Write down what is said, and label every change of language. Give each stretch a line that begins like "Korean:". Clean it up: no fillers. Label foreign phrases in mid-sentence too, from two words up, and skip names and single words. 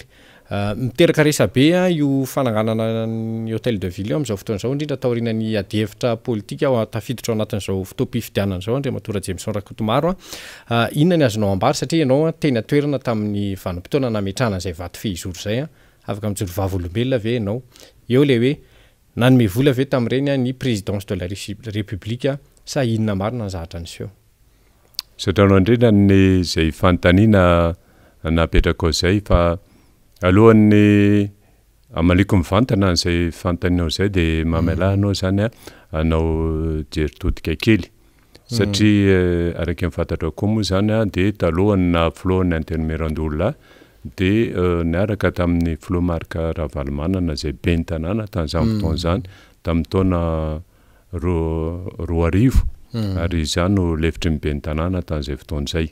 Malagasy: Miteraka resabe io fananganana ny
French: hôtel de ville
Malagasy: am'izao fotoana izao indrindra taorian'ny adievitra politika ao tafiditra ao anatin'izao fotoam-pifidianana izao Andriamatora Jameson Rakotomaro inona ny azonao ambary satria ianao tena toerana tamin'ny vanim-potoana nametrahana izay vato fehizoro izay afaka mijoro vavolombelona ve ianao eo le hoe nanome vola ve tamin'ireny ny
French: présidence de la république
Malagasy: sa inona marina ny zahatra an'izao. Satranao indrindra ny izay fanontaniana napetraka ao izay fa alohan'ny amaliko mivantana izay fanontanianao izay dia mamela anao zany anao jeritodika kely satria araky ny fantatra koa moa zany dia talohany na filohan'ny anteny mieran-doolona dia niaraka tamin'ny filomarika Ravalomanana izay ben'ny tanàna tamin'izany fotoana izany tamin'ny taona roa arivo ary izany no lefitry ny ben'ny tanàna tamin'izay fotoana izay.